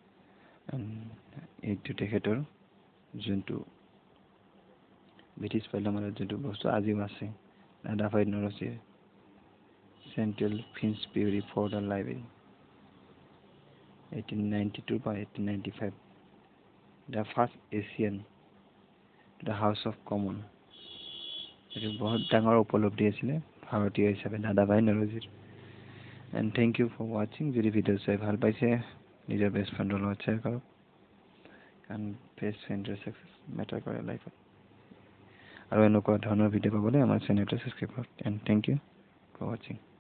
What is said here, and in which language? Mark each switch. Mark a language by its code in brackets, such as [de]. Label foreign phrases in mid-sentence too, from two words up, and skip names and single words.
[as] এইটো তেখেতৰ যোনটো ব্ৰিটিছ পাৰ্লিয়ামেণ্টত যোনটো বস্তু আজিও আছে দাদাভাই নৌৰোজীৰ চেণ্ট্ৰেল ফিন্সবাৰী ফৰ্ট লাইব্ৰেৰী 1892 পৰা [en] 1895 the first Asian the House of Common [as] এইটো বহুত ডাঙৰ উপলব্ধি আছিলে ভাৰতীয় হিচাপে দাদাভাই নৌৰোজীৰ [en] and thank you for watching [as] যদি ভিডিঅ' চাই ভাল পাইছে নিজৰ [en] best friend's [as] লগত শ্বেয়াৰ কৰক কাৰণ [en] best friend's success matter [as] কৰে লাইফত আৰু এনেকুৱা ধৰণৰ ভিডিঅ' পাবলৈ আমাৰ চেনেলটো ছাবস্ক্ৰাইব কৰক [en] and thank you for watching